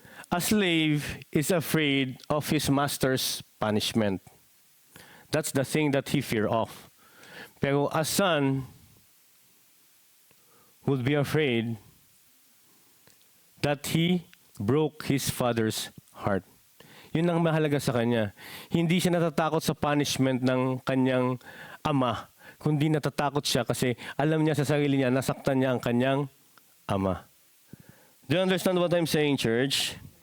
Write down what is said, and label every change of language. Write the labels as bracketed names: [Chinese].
[English] A slave is afraid of his master's punishment. That's the thing that he fear of. [Filipino] Pero [English] a son would be afraid that he broke his father's heart. [Filipino] Yun ang mahalaga sa kanya. Hindi siya natatakot sa punishment ng kanyang ama, kundi natatakot siya kasi alam niya sa sarili niya, nasaktan niya ang kanyang ama. [English] Do you understand what I'm saying, church?